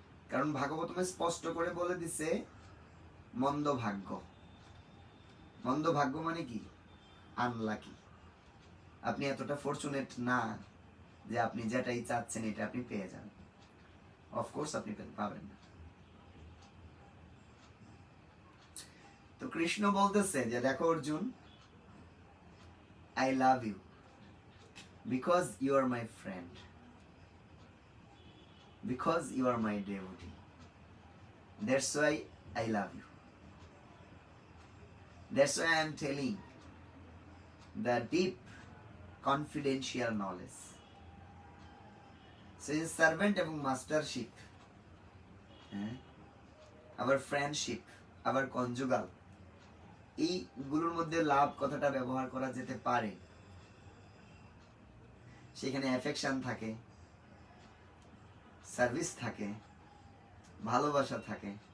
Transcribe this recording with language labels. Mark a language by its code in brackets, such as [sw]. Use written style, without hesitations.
[bn] কারণ ভাগবতমে স্পষ্ট করে বলে দিছে মন্দ ভাগ্য। মন্দ ভাগ্য মানে কি, আনলাকি। আপনি এতটা ফরচুনেট না যে আপনি যেটাই চাচ্ছেন এটা আপনি পেয়ে যান, অফকোর্স আপনি পাবেন না। তো কৃষ্ণ বলতেছে যে দেখো Arjun, [en] I love you because you are my friend, because you are my devotee, that's why I love you, that's why I am telling the deep confidential knowledge. So his servant [bn] এবং [en] mastership, our friendship, our conjugal, [bn] এইগুলোর মধ্যে লাভ কথাটা ব্যবহার করা যেতে পারে। সেখানে affection থাকে, সার্ভিস থাকে, ভালোবাসা থাকে।